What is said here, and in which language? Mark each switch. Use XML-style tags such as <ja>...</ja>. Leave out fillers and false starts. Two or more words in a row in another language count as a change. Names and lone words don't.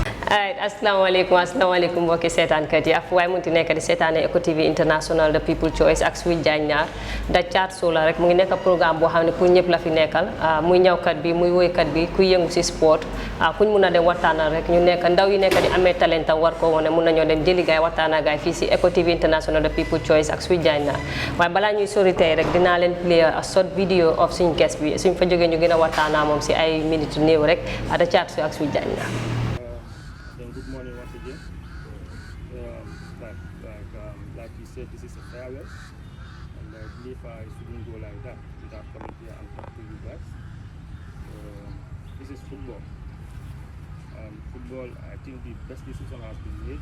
<wo>Alright, assalamualaikum mbokki seetaankat yi ak waaye munti nekk di seetaane Eco TV International The People Choice ak suy jaañ ñaar da caat soola rek mu ngi nekk programme boo xam ne pour ñëpp la fi nekkal muy ñawkat bi muy woykat bi ku yëngu si sport kuñ mun a dem waxtaanal rek ñu nekk ndaw yi nekk di amee talentam war ko wone mun nañoo dem jëli gaay waxtaana gaay fii si Eco TV International The People Choice ak suy jaañ ñaar waaye balaa ñuy sori tey rek dinaa leen</wo> <en>play a short video of</en> <wo>suñ guest bi suñ fa jógee ñu gën a waxtaana moom si ay minutes néew rek da caat su ak suy jaañ ñaar.</wo> <en>Good morning once again. Like you said, this is a farewell, and I believe I shouldn't go like that without coming here and talk to you guys. This is football. Football, I think the best decision has been made.</en>